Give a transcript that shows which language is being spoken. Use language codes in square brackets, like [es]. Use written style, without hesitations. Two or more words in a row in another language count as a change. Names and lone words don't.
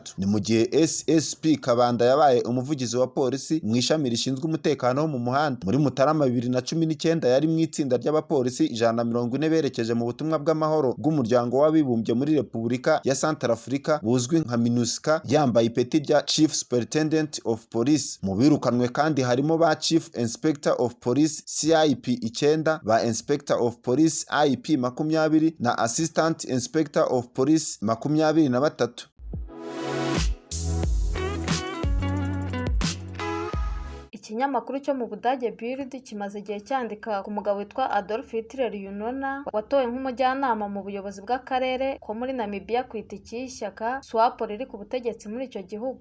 [rw] Ni mu gihe SSP Kabanda yabaye umuvugizi wa polisi mu ishami rishinzwe umutekano wo mu muhanda. Muri Mutarama 2019 yari mu itsinda ry'abapolisi 140 berekeje mu butumwa bw'amahoro bw'umuryango w'abibumbye muri Repubulika ya Centrafrica buzwi nka MINUSCA, yambaye ipeti rya [en] Chief Superintendent of Police. [rw] Mu birukanwe kandi harimo ba [en] Chief Inspector of Police [rw] CIP 9, ba [en] Inspector of Police [rw] IP 20 na [en] Assistant Inspector of Police [rw] 23. Ikinyamakuru cyo mu Budage Bild kimaze igihe cyandika ku mugabo witwa Adolf Hitler Unona watowe nk'umujyanama mu buyobozi bw'akarere ko muri Namibia ku itiki y'ishyaka SWAPO riri ku butegetsi muri icyo gihugu.